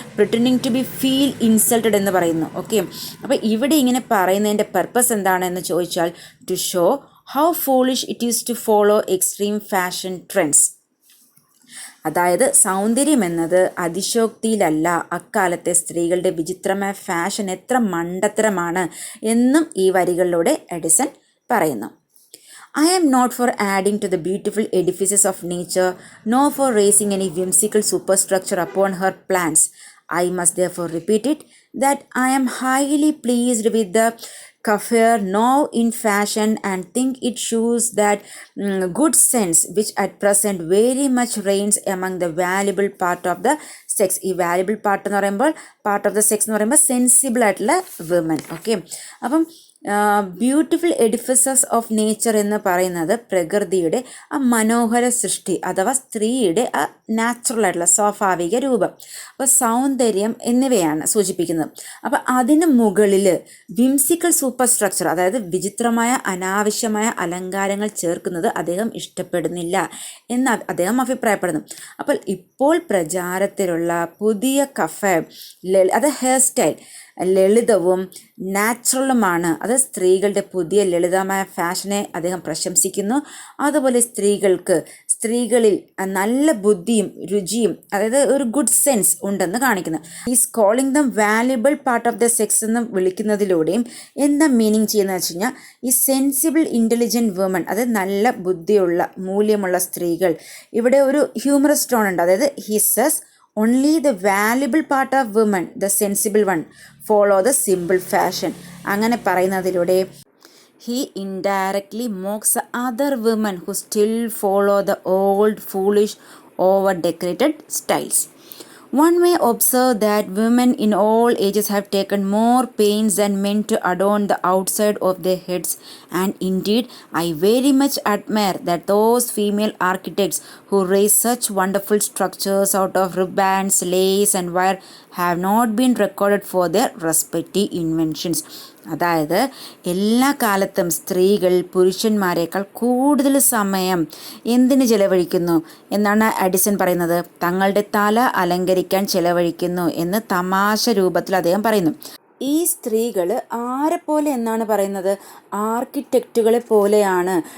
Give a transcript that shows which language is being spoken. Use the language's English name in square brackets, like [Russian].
[English] pretending to be feel insulted [Malayalam] എന്ന് പറയുന്നു. Okay, അപ്പോൾ ഇവിടെ ഇങ്ങനെ പറയുന്നതിൻ്റെ പർപ്പസ് എന്താണ് എന്ന് ചോദിച്ചാൽ, [English] To show how foolish it is to follow extreme fashion trends. [Malayalam] അതായത് സൗന്ദര്യം എന്നത് അതിശോക്തിയിലല്ല, അക്കാലത്തെ സ്ത്രീകളുടെ വിചിത്രമായ ഫാഷൻ എത്ര മണ്ടത്തരമാണ് എന്നും ഈ വരികളിലൂടെ എഡിസൺ പറയുന്നു. [English] I am not for adding to the beautiful edifices of nature, nor for raising any whimsical superstructure upon her plans. I must therefore repeat it, that I am highly pleased with the coiffure now in fashion, and think it shows that good sense which at present very much reigns among the valuable part of the sex. [Malayalam] ഈ valuable part എന്ന് പറയുമ്പോൾ, part of the sex എന്ന് പറയുമ്പോൾ sensible ആയിട്ടുള്ള women. Okay, അപ്പം beautiful എഡിഫിസസ് of nature എന്ന് പറയുന്നത് പ്രകൃതിയുടെ ആ മനോഹര സൃഷ്ടി, അഥവാ സ്ത്രീയുടെ ആ നാച്ചുറൽ ആയിട്ടുള്ള സ്വാഭാവിക രൂപം, അപ്പോൾ സൗന്ദര്യം എന്നിവയാണ് സൂചിപ്പിക്കുന്നത്. അപ്പോൾ അതിന് മുകളിൽ വിംസിക്കൽ സൂപ്പർ സ്ട്രക്ചർ, അതായത് വിചിത്രമായ അനാവശ്യമായ അലങ്കാരങ്ങൾ ചേർക്കുന്നത് അദ്ദേഹം ഇഷ്ടപ്പെടുന്നില്ല എന്ന് അദ്ദേഹം അഭിപ്രായപ്പെടുന്നു. അപ്പോൾ ഇപ്പോൾ പ്രചാരത്തിലുള്ള പുതിയ കഫേ, അത് ഹെയർ സ്റ്റൈൽ ലളിതവും നാച്ചുറലുമാണ്. അത് സ്ത്രീകളുടെ പുതിയ ലളിതമായ ഫാഷനെ അദ്ദേഹം പ്രശംസിക്കുന്നു. അതുപോലെ സ്ത്രീകളിൽ നല്ല ബുദ്ധിയും രുചിയും, അതായത് ഒരു ഗുഡ് സെൻസ് ഉണ്ടെന്ന് കാണിക്കുന്നു. [English] is calling them valuable part of the sex [Malayalam] എന്ന് വിളിക്കുന്നതിലൂടെയും എന്താ മീനിങ് ചെയ്യുന്നത് വെച്ച് കഴിഞ്ഞാൽ, ഈ സെൻസിബിൾ ഇൻ്റലിജൻറ്റ് വുമൺ, അതായത് നല്ല ബുദ്ധിയുള്ള മൂല്യമുള്ള സ്ത്രീകൾ. ഇവിടെ ഒരു ഹ്യൂമറസ് ടോൺ ഉണ്ട്, അതായത് [English] He says only the valuable part of women, the sensible one, follow the simple fashion. [Malayalam] അങ്ങനെ പറയുന്നതിലൂടെ [English] he indirectly mocks the other women who still follow the old, foolish, over decorated styles. One may observe that women in all ages have taken more pains than men to adorn the outside of their heads, and indeed I very much admire that those female architects who raise such wonderful structures out of ribbons, lace and wire have not been recorded for their respective inventions. [Malayalam] അതായത് എല്ലാ കാലത്തും സ്ത്രീകൾ പുരുഷന്മാരെക്കാൾ കൂടുതൽ സമയം എന്തിന് ചെലവഴിക്കുന്നു എന്നാണ് Addison പറയുന്നത്? തങ്ങളുടെ തല അലങ്കരിക്കാൻ ചെലവഴിക്കുന്നു എന്ന് തമാശ രൂപത്തിൽ അദ്ദേഹം പറയുന്നു. ഈ സ്ത്രീകൾ ആരെപ്പോലെ എന്നാണ് പറയുന്നത്? ആർക്കിടെക്റ്റുകളെ പോലെയാണ്.